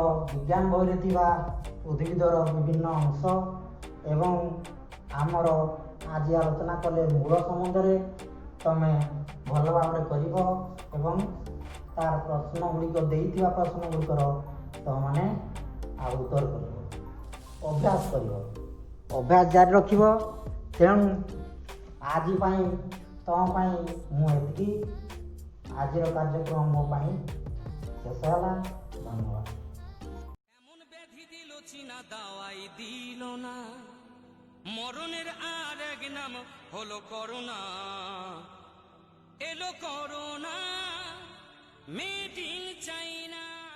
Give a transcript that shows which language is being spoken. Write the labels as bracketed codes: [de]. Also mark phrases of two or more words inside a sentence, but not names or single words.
[or] ବିଜ୍ଞାନ ବହିରେ ଥିବା ଉଦ୍ଭିଦର ବିଭିନ୍ନ ଅଂଶ ଏବଂ ଆମର ଆଜି ଆଲୋଚନା କଲେ ମୂଳ ସମ୍ବନ୍ଧରେ ତମେ ଭଲ ଭାବରେ କରିବ ଏବଂ ତାର ପ୍ରଶ୍ନ ଗୁଡ଼ିକ ଦେଇଥିବା ପ୍ରଶ୍ନ ଗୁଡ଼ିକର ତମମାନେ ଆଉ ଉତ୍ତର କରିବ, ଅଭ୍ୟାସ କରିବ, ଅଭ୍ୟାସ ଜାରି ରଖିବ। ତେଣୁ ଆଜି ପାଇଁ ତମ ପାଇଁ ମୁଁ ଏତିକି। ଆଜିର କାର୍ଯ୍ୟକ୍ରମ ମୋ ପାଇଁ ଶେଷ ହେଲା। ধন্যবাদ। [bn] এমন ব্যাধি দিল চীনা দাওয়াই দিল না, মরণের আর এক নাম হলো করোনা। এলো করোনা, [en] Made in China.